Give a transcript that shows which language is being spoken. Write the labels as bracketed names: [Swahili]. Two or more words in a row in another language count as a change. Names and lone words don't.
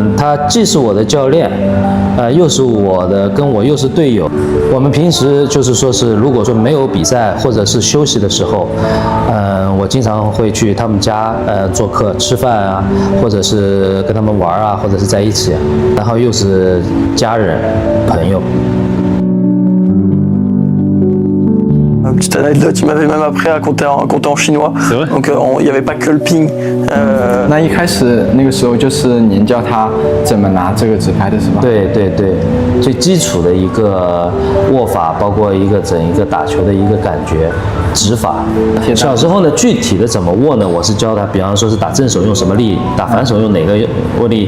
[Chinese] 他既是我的教练，又是我的，跟我又是队友。我们平时就是说是，如果说没有比赛或者是休息的时候，我经常会去他们家做客吃饭啊，或者是跟他们玩啊，或者是在一起，然后又是家人朋友。 [French] Petite anecdote, il m'avait même appris à compter en chinois. C'est vrai. Donc il n'y avait pas que le ping. [Chinese] 那一开始那个时候就是您教他怎么拿这个直拍的是吧？对对对，最基础的一个握法，包括整一个打球的一个感觉、指法。小时候呢，具体的怎么握呢？我是教他，比方说是打正手用什么力，打反手用哪个握力。